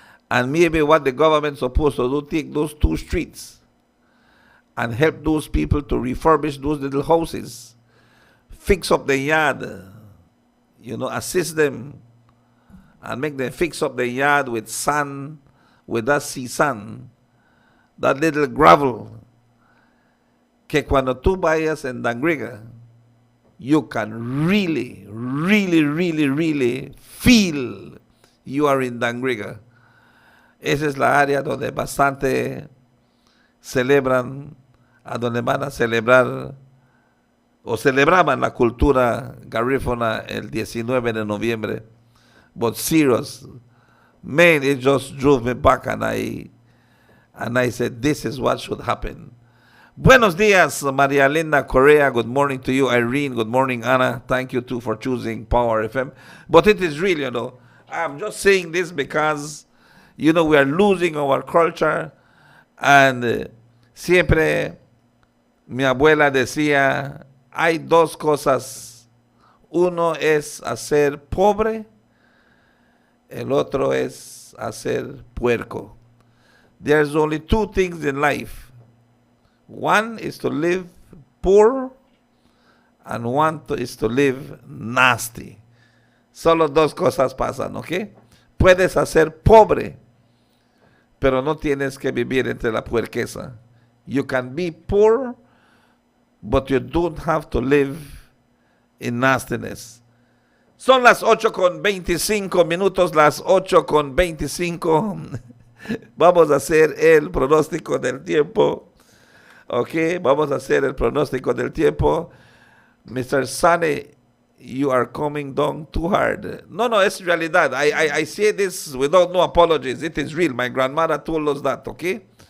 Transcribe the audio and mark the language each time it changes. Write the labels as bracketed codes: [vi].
[en] And maybe what the government's supposed to do, take those 2 streets and help those people to refurbish those little houses, fix up the yard, assist them and make them fix up the yard with sand, with that sea sand, that little gravel, [es] que cuando tú vayas en Dangriga, [en] you can really, really, really, really feel you are in Dangriga. [es] Esa es la área donde bastante celebran, a donde van a celebrar, o celebraban la cultura garífuna el 19 de noviembre. [en] But serious, man, it just drove me back, and I said, this is what should happen. [es] Buenos dias, [en] Maria Linda Correa. Good morning to you, Irene. Good morning, Anna. Thank you too for choosing Power FM. But it is real, I'm just saying this because, we are losing our culture. [es] And siempre mi abuela decía, hay 2 cosas. Uno es hacer pobre, el otro es hacer puerco. [en] There's only 2 things in life. One is to live poor, and one is to live nasty. [es] Solo 2 cosas pasan, ¿ok? Puedes hacer pobre, pero no tienes que vivir entre la puerqueza. [en] You can be poor, but you don't have to live in nastiness. [es] Son las 8:25, las 8:25. Vamos a hacer el pronóstico del tiempo. Ok, vamos a hacer el pronóstico del tiempo. [en] Mr. Sane, you are coming down too hard. [es] No, es realidad. [en] I say this without no apologies. It is real. My grandmother told us that, okay?